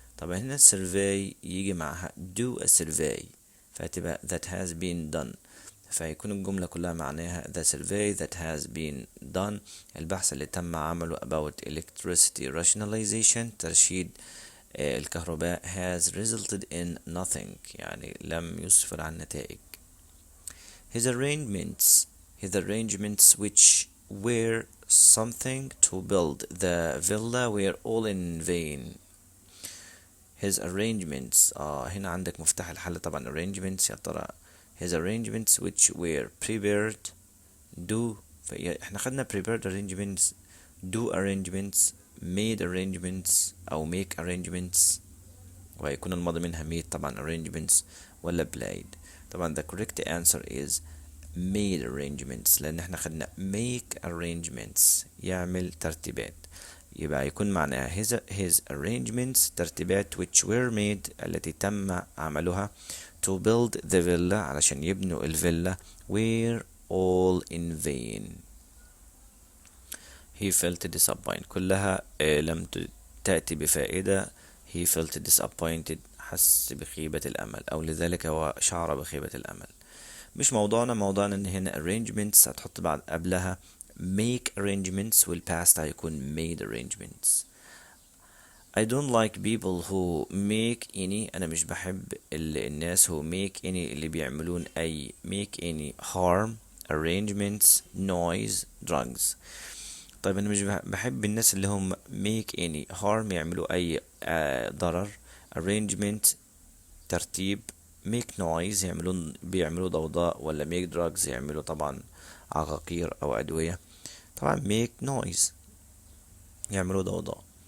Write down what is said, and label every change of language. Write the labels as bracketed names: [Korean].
[Arabic] طبعا هنا survey يجي معها do a survey فهتبقى that has been done، فيكون الجملة كلها معناها the survey that has been done، البحث اللي تم عمله about electricity rationalization ترشيد الكهرباء has resulted in nothing يعني لم يسفر عن نتائج. [English] his arrangements which were something to build the villa were all in vain. [Arabic] his arrangements هنا عندك مفتاح الحل طبعا arrangements. يا ترى his arrangements which were prepared do، احنا خدنا prepared arrangements do arrangements made arrangements أو make arrangements، وهيكون الماضي منها made طبعا arrangements ولا played. طبعا the correct answer is made arrangements، لأن احنا خدنا make arrangements يعمل ترتيبات، يبقى يكون معناها his arrangements ترتيبات which were made التي تم عملها to build the villa علشان يبنوا الفيلا were all in vain. he felt disappointed كلها لم تأتي بفائدة. he felt disappointed حس بخيبة الأمل، أو لذلك هو شعر بخيبة الأمل. مش موضوعنا ان هنا arrangements هتحط بعد قبلها make arrangements، والpast هيكون made arrangements. [English] I don't like people who make any، أنا مش بحب الناس who make any اللي بيعملون أي make any harm arrangements noise drugs. [Arabic] طيب أنا مش بحب الناس اللي هم make any harm يعملوا أي ضرر، arrangement ترتيب، make noise بيعملوا ضوضاء، ولا make drugs يعملوا طبعا عقاقير أو أدوية. طبعا make noise يعملوا ضوضاء.